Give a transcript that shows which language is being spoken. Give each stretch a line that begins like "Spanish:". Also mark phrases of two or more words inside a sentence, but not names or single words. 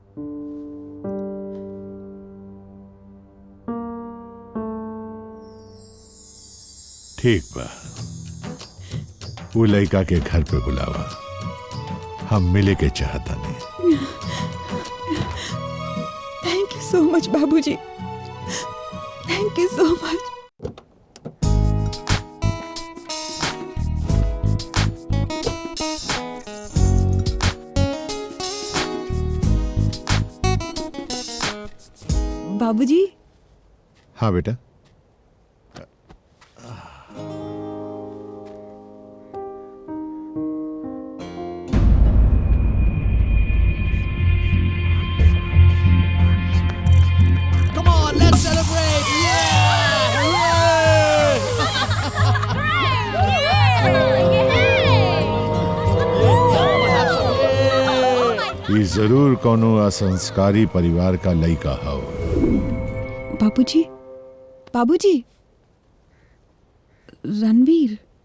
Bhojpuri: ठीक बा, वो लड़का के घर पे बुलावा, हम मिले के चाहता नहीं।
English: thank you so much बाबूजी, thank you so much.
Bhojpuri: बाबूजी। हाँ बेटा।
English: Come on, let's celebrate!
Bhojpuri: ये जरूर कोनो असंस्कारी परिवार का लड़का हो। बाबूजी, बाबूजी, रणवीर।